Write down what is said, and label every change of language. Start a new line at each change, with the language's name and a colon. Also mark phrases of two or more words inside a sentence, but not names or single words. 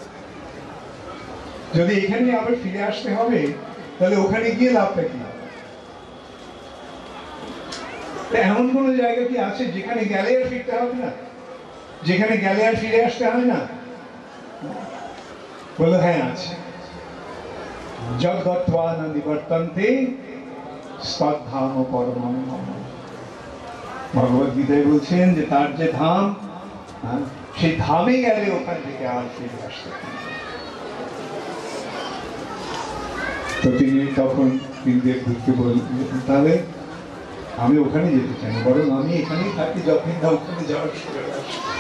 Bangla: যদি এখানে আবার ফিরে আসতে হবে তাহলে ওখানে গিয়ে লাভটা কি? এমন কোন জায়গা কি আছে যেখানে গেলে আর ফিরতে হবে না, যেখানে গেলে আর ফিরে আসতে হয় না? বলো হ্যাঁ আছে।
Sanskrit: জগৎ-वा न निवर्तन्ते তদ্ধাম পরমং মম।
Bangla: ভগবদ্গীতায় বলছেন যে তার যে ধাম, সেই ধামে গেলে ওখান থেকে আর ফিরে আসতে হয়। তো তিনি তখন দেবদূতকে বললেন, তাহলে আমি ওখানে যেতে চাই না, বরং আমি এখানেই থাকি, যতদিন না ওখানে যাওয়ার সুযোগ আসে।